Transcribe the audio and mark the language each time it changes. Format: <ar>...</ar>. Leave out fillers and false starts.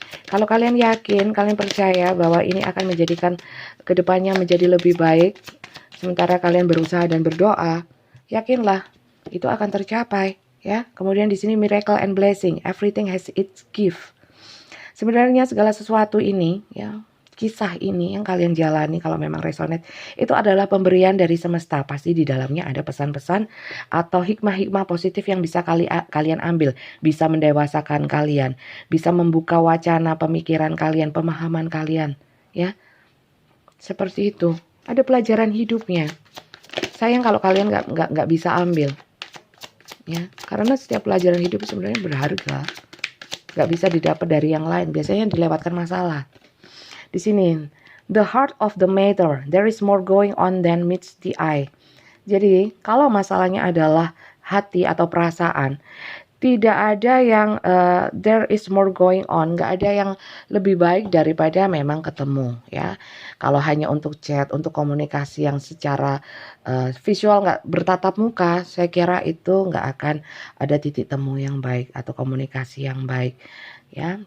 <id>Kalau kalian yakin, kalian percaya bahwa ini akan menjadikan kedepannya menjadi lebih baik, sementara kalian berusaha dan berdoa, yakinlah itu akan tercapai. Ya, kemudian di sini</id> <en>miracle and blessing, everything has its gift.</en> <id>Sebenarnya segala sesuatu ini, ya, kisah ini yang kalian jalani kalau memang resonate, itu adalah pemberian dari semesta. Pasti di dalamnya ada pesan-pesan atau hikmah-hikmah positif yang bisa kalian ambil, bisa mendewasakan kalian, bisa membuka wacana pemikiran kalian, pemahaman kalian, ya. Seperti itu. Ada pelajaran hidupnya. Sayang kalau kalian nggak bisa ambil, ya, karena setiap pelajaran hidup sebenarnya berharga. Nggak bisa didapat dari yang lain. Biasanya dilewatkan masalah. Di sini,</id> <en>the heart of the matter, there is more going on than meets the eye.</en> <id>Jadi, kalau masalahnya adalah hati atau perasaan, tidak ada yang</id> <en>there is more going on,</en> <id>nggak ada yang lebih baik daripada memang ketemu, ya. Kalau hanya untuk chat, untuk komunikasi yang secara visual nggak bertatap muka, saya kira itu nggak akan ada titik temu yang baik atau komunikasi yang baik, ya.</id>